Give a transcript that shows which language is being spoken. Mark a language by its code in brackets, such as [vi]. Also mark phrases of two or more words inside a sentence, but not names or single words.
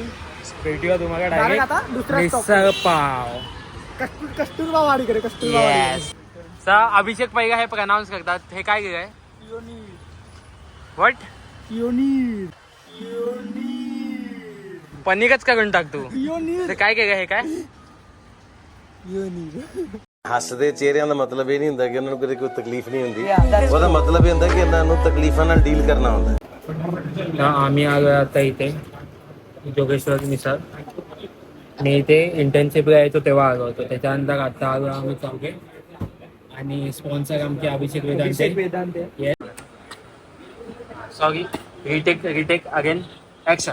[mr] भेटूया तुम्हाला डायरेक्ट मिसळ पाव. कस्तुरबा वाडीकडे. अभिषेक पैगा हे प्रनाऊन्स करतात. हे काय काय व्हॉट पनीरच करून टाक तू. ते काय हे काय [pa] ਹੱਸਦੇ ਚਿਹਰਿਆਂ ਦਾ ਮਤਲਬ ਇਹ ਨਹੀਂ ਹੁੰਦਾ ਕਿ ਉਹਨਾਂ ਨੂੰ ਕੋਈ ਤਕਲੀਫ ਨਹੀਂ ਹੁੰਦੀ. ਉਹਦਾ ਮਤਲਬ ਇਹ ਹੁੰਦਾ ਕਿ ਇਹਨਾਂ ਨੂੰ ਤਕਲੀਫਾਂ ਨਾਲ ਡੀਲ ਕਰਨਾ ਹੁੰਦਾ. [mr] आम्ही आलो आता इथे जोगेश्वर मिसळ. आणि इथे इंटर्नशिपला यायचो तेव्हा आलो होतो. त्याच्यानंतर आता आलो आम्ही चौघे. आणि स्पॉन्सर आमचे अभिषेक वेदांते. [en] Sorry, retake again action.